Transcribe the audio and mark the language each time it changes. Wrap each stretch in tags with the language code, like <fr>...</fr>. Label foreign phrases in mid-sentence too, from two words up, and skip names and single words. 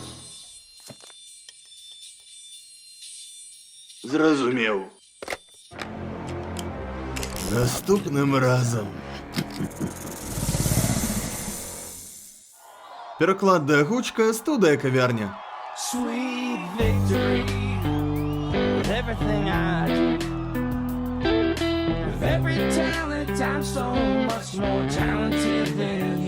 <be>Зразумеў. Наступным разам. Пераклад да гучка, студыя кавярня.</be> <en>Sweet victory with everything I do. With every talent, I'm so much more talented than</en>